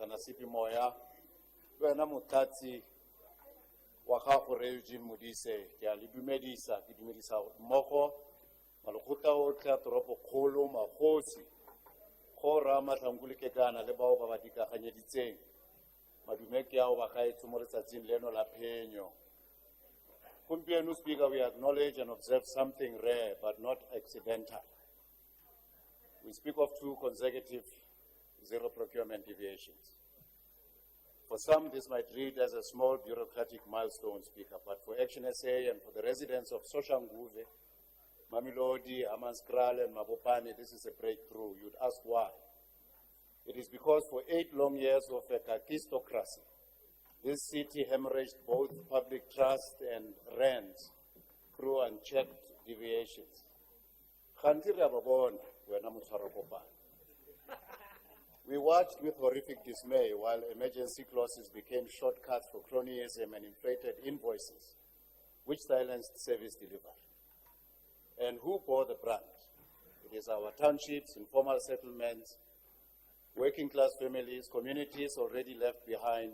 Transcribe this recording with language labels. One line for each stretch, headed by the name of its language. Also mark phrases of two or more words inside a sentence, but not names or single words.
Tswana: Nasipi Moya, wena motlatsi wa gago re Eugene Modise, ke a le dumedisa, ke dumedisa mmogo malekgotla otlhe a toropokgolo, magosi, Kgora Matlhankule-Kekana le bao ba ba dikaganyeditseng, madume ke ao ba gaetsho mo letsatsing leno la phenyo. Gompieno,
English: Speaker, we acknowledge and observe something rare but not accidental. We speak of 2 consecutive zero procurement deviations. For some, this might read as a small bureaucratic milestone, Speaker, but for Action SA and for the residents of Soshanguve, Mamelodi, Hammanskraal, and Mabopane, this is a breakthrough. You'd ask why. It is because for 8 long years of a kakistocracy, this city hemorrhaged both public trust and rents through unchecked deviations.
Tswana: Kganti re a ba bona, wena motshwaro kopano.
English: We watched with horrific dismay while emergency clauses became shortcuts for cronyism and inflated invoices, which silenced service delivery. And who bore the brunt? It is our townships, informal settlements, working class families, communities already left behind.